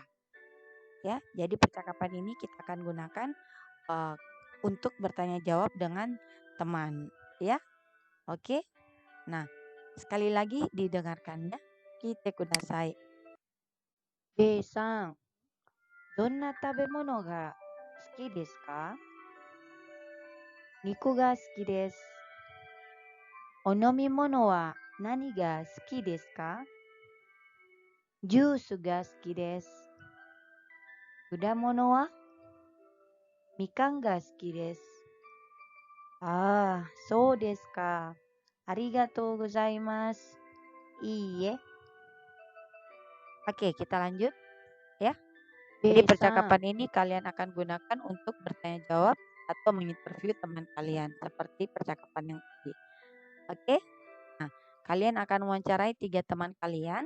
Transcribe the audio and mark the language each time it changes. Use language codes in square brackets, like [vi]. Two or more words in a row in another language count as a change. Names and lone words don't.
[id] Ya, jadi percakapan ini kita akan gunakan untuk bertanya jawab dengan teman, ya. Oke. Nah, sekali lagi didengarkan ya. [ja] きいてください. Bさん、どんなたべものがすきですか? にくがすきです。おのみものはなにがすきですか? ジュースがすきです。くだものはみかんがすきです. そうですか. ありがとうございます. いいえ. [id] Oke, kita lanjut ya. Jadi B-san, percakapan ini kalian akan gunakan untuk bertanya jawab atau menginterview teman kalian seperti percakapan yang tadi. Oke. Nah, kalian akan mewawancarai 3 teman kalian.